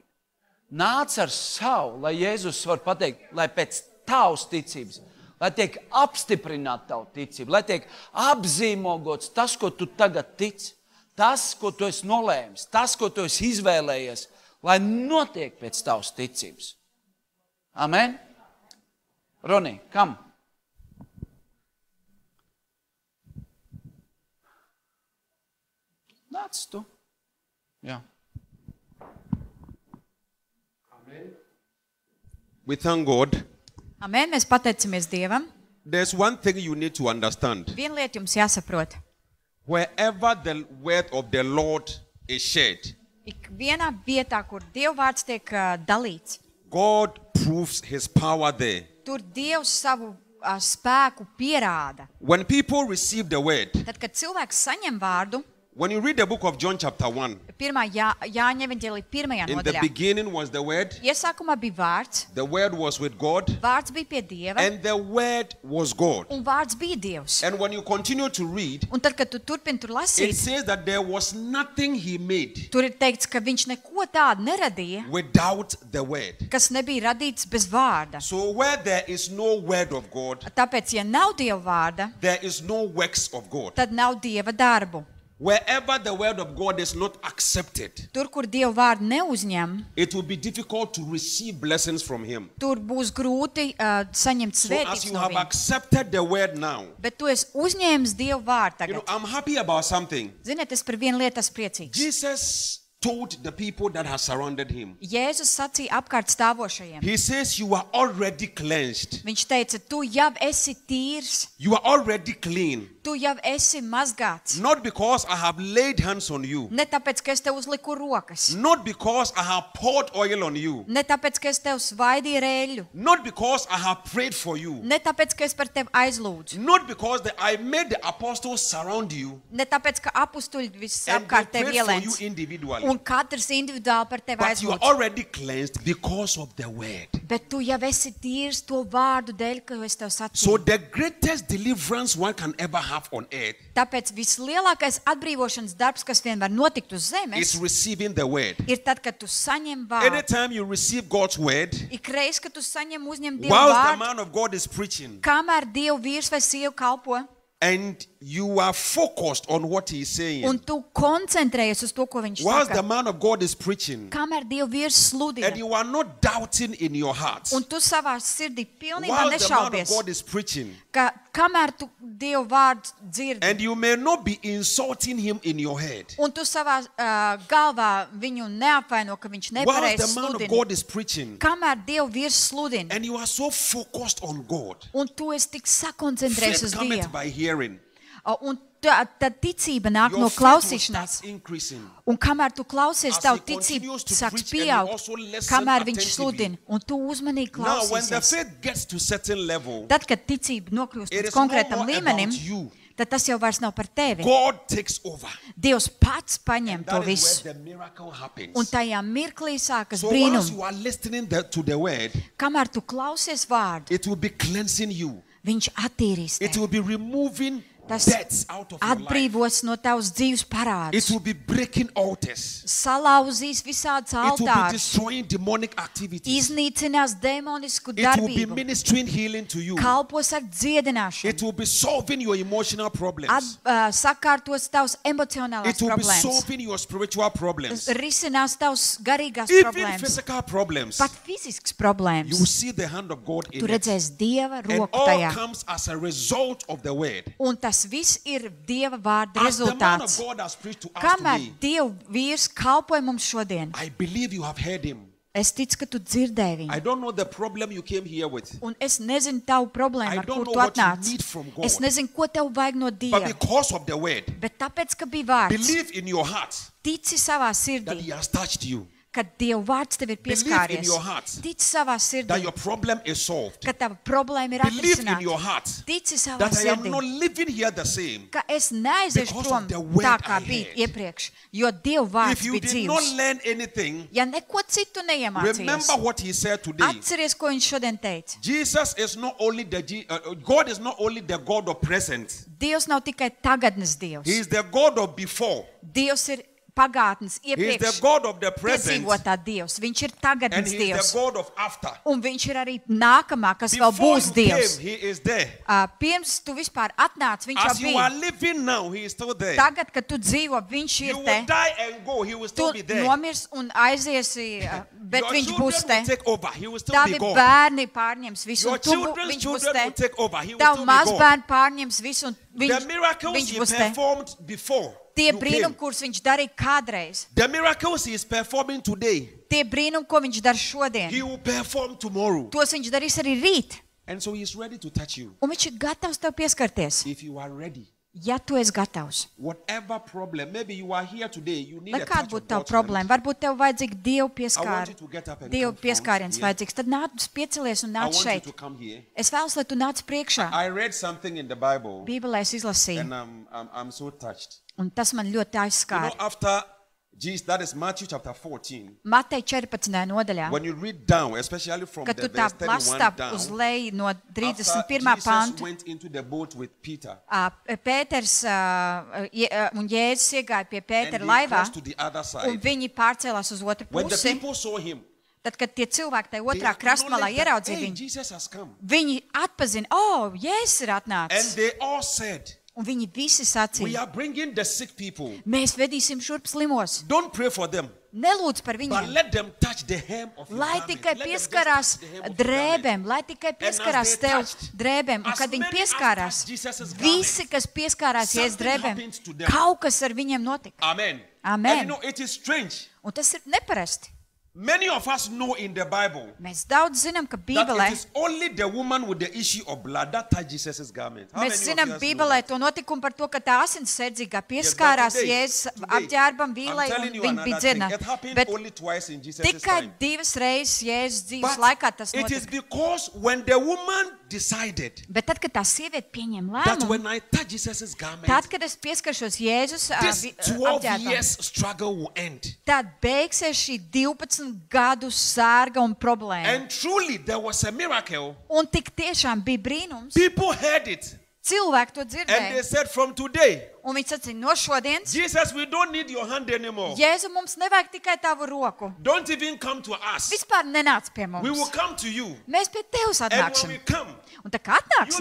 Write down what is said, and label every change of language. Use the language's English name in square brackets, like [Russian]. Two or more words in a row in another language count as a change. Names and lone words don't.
[Latvian] Nāc ar savu, lai Jēzus var pateikt, lai pēc tavas ticības, lai tiek apstiprināta tavu ticību, lai tiek apzīmogots tas, ko tu tagad tici, tas, ko tu esi nolēmis, tas, ko tu esi izvēlējies, lai notiek pēc tavas ticības. Amen? Ronī, kam? Nāc tu. Jā. [English] We thank God. [Latvian] Amen, mēs pateicamies Dievam. [English] There's one thing you need to understand. [Latvian] Viena lieta jums jāsaprot. [English] Wherever the word of the Lord is shared, [Latvian] Ik vienā vietā, kur Dieva vārds tiek dalīts, [English] God proves his power there. [Latvian] tur Dievs savu spēku pierāda. [English] When people receive the word, [Latvian] Tad, kad cilvēks saņem vārdu, [English] When you read the book of John chapter 1, [Latvian] Pirmā Jāņa evaņģēlija pirmajā [English] in the [Latvian] nodaļā. [English] beginning was the Word. [Latvian] Iesākumā bija vārds, [English] The Word was with God. [Latvian] vārds bija pie Dieva, [English] And the Word was God. [Latvian] un vārds bija Dievs. [English] And when you continue to read, [Latvian] Un tad, kad tu turpini tur [English] it [Latvian] lasīt, [English] says that there was nothing he made [Latvian] tur ir teikts, ka viņš neko tādu neradīja, [English] without the Word. [Latvian] kas nebija radīts bez vārda. [English] So where there is no Word of God, [Latvian] Tāpēc, ja nav Dieva vārda, [English] there is no works of God. [Latvian] tad nav Dieva darbu. [English] Wherever the Word of God is not accepted, [Latvian] Tur, kur Dieva vārdu neuzņem, [English] it will be difficult to receive blessings from him. [Latvian] tur būs grūti saņemt [English] So as [Latvian] svētības [English] you [Latvian] no [English] have [Latvian] viņa. [English] accepted the Word now, [Latvian] Bet tu esi uzņēmis Dieva vārdu [English] you know, [Latvian] tagad. [English] I'm happy about something. [Latvian] Ziniet, es par vienu lietu esmu priecīgs. [English] Jesus told the people that have surrounded him. [Latvian] Jēzus sacīja apkārt stāvošajiem. [English] He says, you are already cleansed. [Latvian] Viņš teica, tu jau esi tīrs, [English] You are already clean. [Latvian] tu jau esi mazgāts. [English] Not because I have laid hands on you. [Latvian] Ne tāpēc, ka es tev uzliku rokas. [English] Not because I have poured oil on you. [Latvian] Ne tāpēc, ka es tev svaidīju rēļu. [English] Not because I have prayed for you. [Latvian] Ne tāpēc, ka es par tevi aizlūdzu. [English] Not because I made the apostles surround you [Latvian] Ne tāpēc, ka apustuļi viss [English] and they [Latvian] apkārt tevi [English] prayed for you [Latvian] ielēns. [English] individually. [Latvian] Un katrs individuāli par tevi [English] But you are [Latvian] aizlūdz. [English] already cleansed because of the word. [Latvian] Bet tu jau esi tīrs to vārdu dēļ, ko es tev [English] So [Latvian] sacīju. [English] the greatest deliverance one can ever have on earth [Latvian] Tāpēc vislielākais atbrīvošanas darbs, kas vien var notikt uz [English] is [Latvian] zemes, [English] receiving the word. [Latvian] ir tad, kad tu saņem vārdu. [English] Anytime you receive God's word, [Latvian] Ikreiz, kad tu saņem uzņem Dievu [English] whilst the [Latvian] vārdu, [English] man of God is preaching, [Latvian] kamēr Dievu vīrs vai sieva kalpo, [English] and you are focused on what he is saying, [Latvian] un tu koncentrējies uz to, ko viņš [English] whilst the [Latvian] saka, [English] man of God is preaching, [Latvian] kamēr Dievu vīrs sludina, [English] and you are not doubting in your heart, [Latvian] un tu savā sirdī pilnībā [English] whilst the man of [Latvian] nešaubies, [English] God is preaching, [Latvian] ka kamēr tu Dievu vārdu dzirdi, [English] and you may not be insulting him in your head, [Latvian] un tu savā galvā viņu neapvaino, ka viņš [English] whilst [Latvian] nepareizi [English] the man of [Latvian] sludina, [English] God is preaching, [Latvian] kamēr Dievu vīrs sludina, [English] and you are so focused on God, [Latvian] un tu esi tik sakoncentrējies [English] faith [Latvian] uz [English] cometh [Latvian] Dievu, [English] by hearing. [Latvian] un tad ticība nāk [English] Your [Latvian] no [English] faith will [Latvian] klausīšanās. [English] start increasing. [Latvian] Un kamēr tu klausies, [English] As [Latvian] tavu [English] he continues [Latvian] ticība [English] to [Latvian] sāks [English] preach and [Latvian] pieaugt, [English] you also listen [Latvian] kamēr viņš [English] attentively. [Latvian] sludina, un tu uzmanīgi [English] Now, when the [Latvian] klausīsies. [English] faith gets to certain level, [Latvian] Tad, kad ticība nokļūst [English] it [Latvian] līdz [English] is no [Latvian] konkrētam [English] more [Latvian] līmenim, [English] about you. [Latvian] tad tas jau vairs nav par tevi. [English] God takes over. [Latvian] Dievs pats paņem to [English] That is [Latvian] visu. [English] where the miracle happens. [Latvian] Un tajā mirklī sākas [English] So once [Latvian] brīnums. [English] you are listening to the word, [Latvian] Kamēr tu klausies vārdu, [English] it will be cleansing you. [Latvian] viņš attīrīs [English] It [Latvian] tevi. [English] will be removing [Latvian] Tas [English] debts out of your life. [Latvian] atbrīvos no tavas dzīves [English] It [Latvian] parādus. [English] will be breaking altars. [Latvian] Salauzīs visādas [English] It will be [Latvian] altārus. [English] destroying demonic activities. [Latvian] Iznīcinās demonisku [English] It will be [Latvian] darbību. [English] ministering healing to you. [Latvian] Kalpos ar dziedināšanu. [English] It will be solving your emotional problems. [Latvian] Sakārtos tavs emocionālās [English] It will be [Latvian] problēmas. [English] solving your spiritual problems. [Latvian] Risinās tavs garīgās [English] Even [Latvian] problēmas. [English] physical problems. [Latvian] Pat fizisks [English] You will [Latvian] problēmas. [English] see the hand of God [Latvian] Tu [English] in it. [Latvian] redzēsi Dieva [English] And [Latvian] roku [English] all [Latvian] tajā. [English] comes as a result of the word. [Latvian] Un tas viss ir Dieva vārda [English] As the man of [Latvian] rezultāts. [English] God has preached to us [Latvian] Kamēr [English] today, [Latvian] Dieva vīrs kalpoja mums šodien, [English] I believe you have heard him. [Latvian] es ticu, ka tu dzirdēji [English] I [Latvian] viņu. [English] don't know the problem you came here with, [Latvian] Un es nezinu tavu problēmu, [English] I [Latvian] ar [English] don't [Latvian] kur [English] know [Latvian] tu [English] what you [Latvian] atnāc. [English] need from God. [Latvian] Es nezinu, ko tev vajag no [English] but [Latvian] Dieva. [English] because of the word, [Latvian] Bet tāpēc, ka bija vārds, [English] believe in your heart [Latvian] tici savā [English] that [Latvian] sirdī, [English] he has touched you, [Latvian] ka Dieva vārds tev ir [English] Believe in [Latvian] pieskāries. [English] your heart [Latvian] Tici savā [English] that [Latvian] sirdī, [English] your problem is solved. [Latvian] ka tava problēma ir [English] Believe in your [Latvian] atrisināta. [English] heart [Latvian] Tici savā [English] that I am [Latvian] sirdī, [English] not living here the same. [Latvian] ka es neaiziešu [English] Because [Latvian] prom [English] of the word [Latvian] tā, kā [English] I [Latvian] bija [English] heard. [Latvian] iepriekš, jo Dieva vārds [English] If you [Latvian] bija [English] did not [Latvian] dzīvs. [English] learn anything, [Latvian] Ja neko citu [English] remember [Latvian] neiemācījies, [English] what he said today. [Latvian] atceries, ko viņš šodien teica. [English] Jesus is not only God is not only the God of present. [Latvian] Dievs nav tikai tagadnes [English] He [Latvian] Dievs. [English] is the God of before. [Latvian] Dievs ir pagātnes [English] He is the [Latvian] iepriekš [English] God of the present. [Latvian] piedzīvotā Dievs. Viņš ir [English] And [Latvian] tagadnes [English] he is [Latvian] Dievs. [English] the God of after. [Latvian] Un viņš ir arī nākamā, kas vēl [English] Before [Latvian] būs [English] you [Latvian] Dievs. [English] came, he is there. [Latvian] Pirms tu vispār atnāc, viņš jau [English] As you are [Latvian] bija. [English] living now, he is still there. [Latvian] Tagad, kad tu dzīvo, viņš [English] You [Latvian] ir [English] will [Latvian] te. [English] die and go, he will [Latvian] Tu [English] still be there. [Latvian] nomirs un aiziesi, bet [English] Your [Latvian] viņš [English] children [Latvian] būs te. [English] will take over, he will still be [Latvian] Tavi [English] gone. [Latvian] bērni pārņems visu, [English] Your [Latvian] un tu, [English] children's [Latvian] viņš būs [English] children will [Latvian] te. [English] take over, he will [Latvian] Tavu [English] still be gone. [Latvian] mazbērni pārņems visu, un [English] The [Latvian] viņš [English] miracles he [Latvian] būs te. [English] performed before [Latvian] Tie [English] you [Latvian] brīnumi, [English] came. [Latvian] kurus viņš darīja kādreiz, [English] The miracles he is performing today, [Latvian] tie brīnumi, ko viņš dara [English] he [Latvian] šodien, [English] will perform tomorrow. [Latvian] tos viņš darīs arī rīt. [English] And so he is ready to touch you [Latvian] Un viņš ir gatavs tev pieskarties. [English] if you are ready. [Latvian] Ja tu esi gatavs, [English] whatever problem, maybe you are here today, you need [Latvian] lai [English] a [Latvian] kāda [English] touch [Latvian] būtu [English] of [Latvian] tava [English] God's [Latvian] problēma, [English] hand. [Latvian] varbūt tev vajadzīga Dieva [English] I want [Latvian] pieskāra, [English] you to get up and [Latvian] Dieva [English] come front [Latvian] pieskāriens [English] here. [Latvian] vajadzīgs. Tad nāc piecelies un [English] I [Latvian] nāc [English] want you [Latvian] šeit. [English] to come here. [Latvian] Es vēlos, lai tu nāc priekšā. [English] I read something in the Bible, [Latvian] Bībelē es izlasīju, [English] and I'm so touched. [Latvian] un tas man ļoti [English] You know, [Latvian] aizskāra. [English] after Jesus, that is Matthew chapter 14. [Latvian] Matei 14. nodaļā, [English] When you read down, especially from [Latvian] kad [English] the [Latvian] tu tā [English] verse 31 [Latvian] lastā [English] down, [Latvian] uz leju no [English] after [Latvian] 31. [English] Jesus [Latvian] pantu, [English] went into the boat with Peter, [Latvian] Pēters un Jēzus iegāja pie [English] and [Latvian] Pētera [English] they [Latvian] laivā, [English] crossed to the other [Latvian] un [English] side. [Latvian] viņi pārcēlās uz otru [English] When the [Latvian] pusi. [English] people saw him, [Latvian] Tad, kad tie cilvēki tajā [English] they [Latvian] otrā krastmalā [English] acknowledged that, [Latvian] ieraudzīja [English] hey, [Latvian] viņu, [English] Jesus has come. [Latvian] viņi atpazina, o, Jēzus ir [English] And [Latvian] atnācis. [English] they all said, [Latvian] Un viņi visi [English] we [Latvian] sacīja, [English] are bringing the sick people. [Latvian] mēs vedīsim šurp slimos. [English] Don't pray for them, [Latvian] Nelūdz par [English] but [Latvian] viņiem, [English] let them touch the hem of your [Latvian] lai [English] garment. [Latvian] tikai [English] Let them just [Latvian] pieskarās [English] touch the hem of your garment. [Latvian] drēbēm, lai tikai pieskarās [English] they [Latvian] tev [English] touched, [Latvian] drēbēm. Un [English] as [Latvian] kad viņi [English] many as [Latvian] pieskārās, [English] touched Jesus' [Latvian] visi, kas pieskārās Jēzus [English] something [Latvian] drēbēm, [English] happened to them. [Latvian] kaut kas ar viņiem notika. [English] Amen. [Latvian] Amen. [English] And you know, it is strange. [Latvian] Un tas ir neparasti. [English] Many of us know in the Bible [Latvian] Mēs daudz zinām, ka [English] that [Latvian] Bībelē, [English] it is only the woman with the issue of blood that touched Jesus' garment. How [Latvian] mēs [English] many [Latvian] zinām [English] of you [Latvian] Bībelē [English] know to [Latvian] notikumu par to, ka tā asinsardzīgā pieskārās [English] today, [Latvian] Jēzus [English] today, [Latvian] apģērbam [English] I'm [Latvian] vīlai un [English] telling you [Latvian] viņa [English] another [Latvian] bija [English] thing. [Latvian] dzirna. [English] It happened [Latvian] Bet [English] only twice in Jesus' [Latvian] tikai [English] time. [Latvian] divas reizes Jēzus dzīves [English] But [Latvian] laikā tas [English] it is [Latvian] notika. [English] because when the woman decided [Latvian] Bet tad, kad tā sieviete pieņem [English] that [Latvian] lēmumu, [English] when I touch Jesus' garment, [Latvian] tad, kad es pieskaršos Jēzus [English] this 12 [Latvian] apģērbam, [English] years struggle will end. [Latvian] tad beigsies šī 12 gadu sārga un problēma. [English] And truly, there was a miracle. [Latvian] Un tik tiešām bija brīnums. [English] People heard it. [Latvian] Cilvēki to [English] And they [Latvian] dzirdēja. [English] said, from today, [Latvian] Un viņi sacīja, no šodienas, [English] Jesus, we don't need your hand anymore. [Latvian] Jēzu, mums nevajag tikai tavu roku. [English] Don't even come to us. [Latvian] Vispār nenāc pie [English] We will [Latvian] mums. [English] come to you. [Latvian] Mēs pie tevis [English] And when [Latvian] atnāksim. [English] we come, [Latvian] Un tā kā [English] you [Latvian] atnāksim,